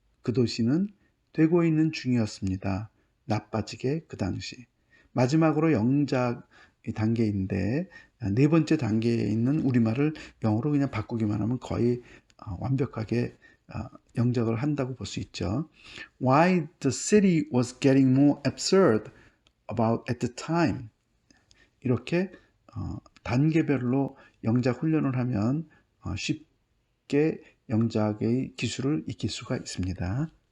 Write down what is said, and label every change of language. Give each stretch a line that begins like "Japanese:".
Korean: 그 도시는 되고 있는 중이었습니다. 나빠지게 그 당시. 마지막으로 영작 단계인데 네 번째 단계에 있는 우리말을 영어로 그냥 바꾸기만 하면 거의 완벽하게 영작을 한다고 볼 수 있죠.
English: Why the city was getting more absurd about at the time.
Korean: 이렇게 단계별로 영작 훈련을 하면 쉽게 영작의 기술을 익힐 수가 있습니다.